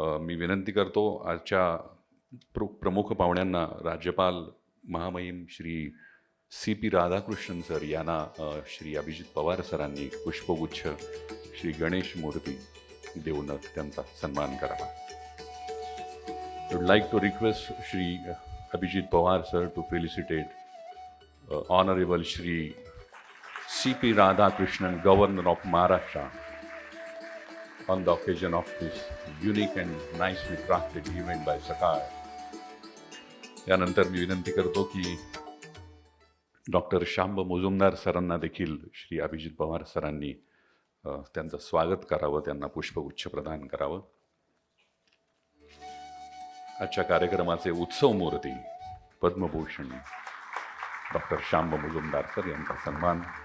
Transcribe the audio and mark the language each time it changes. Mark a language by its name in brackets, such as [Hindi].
[Marathi] मी विनंती करतो आजच्या प्रमुख पाहुण्यांना राज्यपाल महामहिम श्री CP राधाकृष्णन सर यांना श्री अभिजित पवार सरांनी पुष्पगुच्छ श्री गणेश मूर्ती देऊन त्यांचा सन्मान करावा. [English] I would like to request Shri Abhijit Pawar sir to felicitate Honorable Shri CP Radhakrishnan, Governor of Maharashtra, on the occasion of this unique and nicely crafted event by Sakar. [Marathi] यानंतर मी विनंती करतो की डॉक्टर शांब मुजुमदार सरांना देखील श्री अभिजित पवार सरांनी त्यांचं स्वागत करावं, त्यांना पुष्पगुच्छ प्रदान करावं. आजच्या कार्यक्रमाचे उत्सव मूर्ती पद्मभूषण डॉक्टर शांब मुजुमदार सर यांचा सन्मान.